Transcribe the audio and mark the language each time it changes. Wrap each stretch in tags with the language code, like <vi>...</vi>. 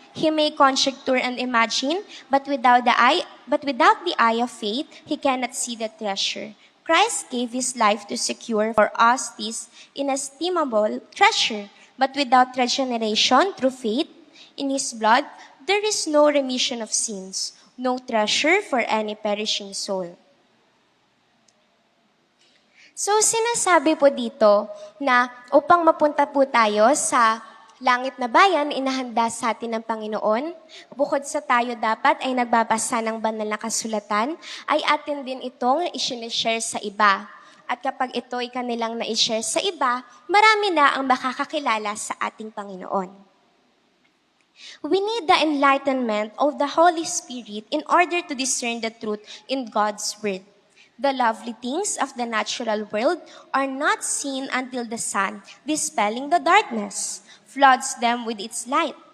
<en>He may conjecture and imagine, but without the eye of faith, he cannot see the treasure. Christ gave his life to secure for us this inestimable treasure. But without regeneration through faith in His blood, there is no remission of sins, no treasure for any perishing soul.</en> <tl>So sinasabi po dito na upang mapunta po tayo sa langit na bayan, inahanda sa atin ng Panginoon. Bukod sa tayo dapat ay nagbabasa ng banal na kasulatan, ay atin din itong i-share sa iba. At kapag ito ay kanilang na-share sa iba, marami na ang makakakilala sa ating Panginoon.</tl> <en>We need the enlightenment of the Holy Spirit in order to discern the truth in God's Word. The lovely things of the natural world are not seen until the sun, dispelling the darkness, floods them with its light.</en>